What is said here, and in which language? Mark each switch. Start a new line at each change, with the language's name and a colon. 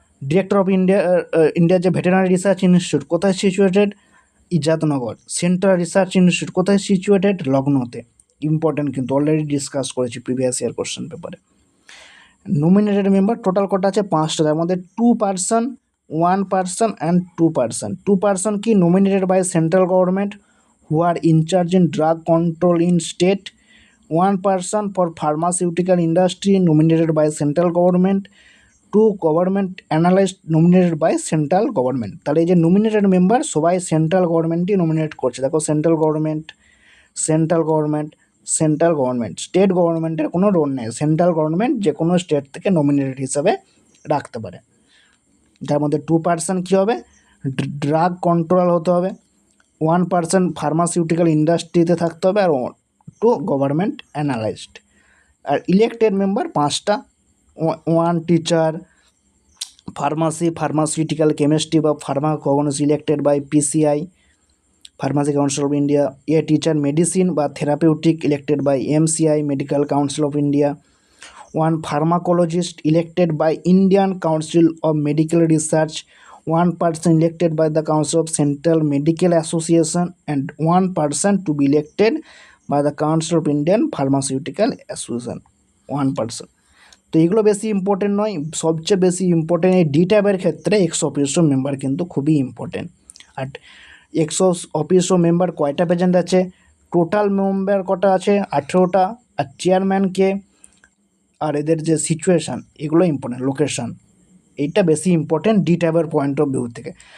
Bangla: Director of ইন্ডিয়ার যে veterinary research institute কোথায় সিচুয়েটেড? ইজাদনগর। সেন্ট্রাল রিসার্চ ইনস্টিটিউট কোথায় সিচুয়েটেড? লখনৌতে। ইম্পর্টেন্ট কিন্তু, অলরেডি ডিসকাস করেছি প্রিভিয়াস ইয়ার কোশ্চেন পেপারে। নমিনেটেড মেম্বার টোটাল কটা আছে? 5টা, তার মধ্যে 2 person, 1 person and 2 person. 2 person কি?
English: Nominated by central government who are in charge in drug control in state. 1 person for pharmaceutical industry nominated by central government. 2 government analyst nominated by central government.
Bangla: তাহলে এই যে nominated member সবাই central গভর্নমেন্টই nominate করছে। দেখো central government, central government, central government, state গভর্নমেন্টের কোনো role নেই। Central government যে কোনো স্টেট থেকে নমিনেটেড হিসাবে রাখতে পারে। যার মধ্যে 2 পার্সন কী হবে? ড্রাগ কন্ট্রোল হতে হবে, 1 পার্সন ফার্মাসিউটিক্যাল ইন্ডাস্ট্রিতে থাকতে হবে, আর 2 গভর্নমেন্ট অ্যানালাইজড। আর ইলেক্টেড মেম্বার 5টা, 1 টিচার, ফার্মাসিউটিক্যাল কেমিস্ট্রি বা Pharma governance elected by PCI, pharmacy council of India. A teacher medicine বা therapeutic elected by MCI, medical council of India.
English: 1 pharmacologist elected by Indian Council of Medical Research, 1 person elected by the Council of Central Medical Association, and 1 person to be elected by the Council of Indian Pharmaceutical Association, 1 person।
Bangla: তো এগুলো বেশি important নয়, সবচেয়ে বেশি important এই D ট্যাবের ক্ষেত্রে x officio member কিন্তু খুবই ইম্পর্টেন্ট। আর এক্স অফিসিও মেম্বার কয়টা প্রেজেন্ট আছে? টোটাল মেম্বার কটা আছে? 18টা। আর চেয়ারম্যানকে, আর এদের যে সিচুয়েশান এগুলো ইম্পর্টেন্ট, লোকেশান, এইটা বেশি ইম্পর্টেন্ট ডি ট্যাবের পয়েন্ট অফ ভিউ থেকে।